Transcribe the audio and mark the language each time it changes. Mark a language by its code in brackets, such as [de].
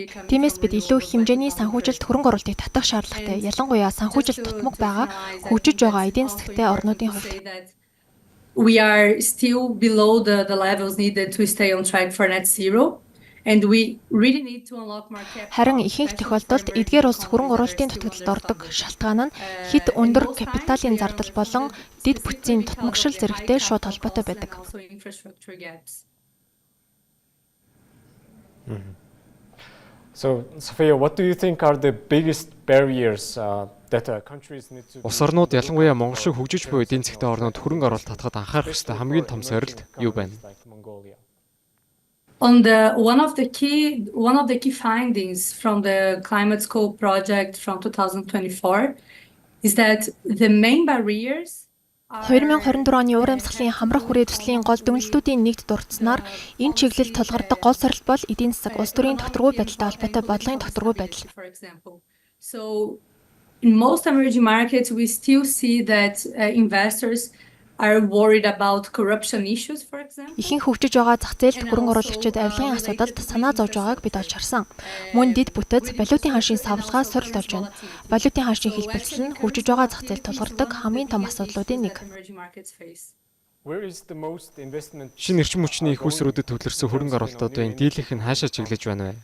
[mn] Тиймээс бид илүү их хэмжээний санхүүжилт хөрөнгө оруулалтыг татах шаардлагатай. Ялангуяа санхүүжилт тутмаг байгаа хөгжиж байгаа эдийн засагтай орнуудын хувьд. [en] We are still below the levels needed to stay on track for net zero. And we really need to unlock market. [mn] Харин ихэнх тохиолдолд эдгээр улс хөрөнгө оруулалтын дутагдлалд ордог шалтгаан нь хэд өндөр капиталын зардал болон дэд бүтцийн тутмагшил зэрэгтэй шууд холбоотой байдаг. [en] So, Sophia, what do you think are the biggest barriers that countries need to? [mn] Улс орнууд ялангуяа Монгол шиг хөгжиж буй эдийн засгийн орнууд хөрөнгө оруулалт татахад анхаарах ёстой хамгийн том сорилт юу байна? [en] One of the key findings from the Climate Scope project from 2024 is that the main barriers [mn] 2024 оны уур амьсгалын хамрах хүрээ төслийн гол дүгнэлтүүдийн нэгд дурдсанаар энэ чиглэлд тулгардаг гол сорилт бол эдийн засаг улс төрийн тогтворгүй байдалтай холбоотой бодлогын тогтворгүй байдал. [en] So in most emerging markets we still see that investors are worried about corruption issues, for example. [mn] Ихэнх хөгжиж байгаа зах зээлд хөрөнгө оруулагчид авилгын асуудалд санаа зовж байгааг бид олж харсан. Мөн дэд бүтэц валютын ханшийн савлгаа сорилт болж байна. Валютын ханшийн хэлбэлцэл нь хөгжиж байгаа зах зээлд тулгардаг хамгийн том асуудлуудын нэг. Шинэ эрчим хүчний их үүсрүүдэд төвлөрсөн хөрөнгө оруулалтуудын дийлэнх нь хаашаа чиглэж байна вэ?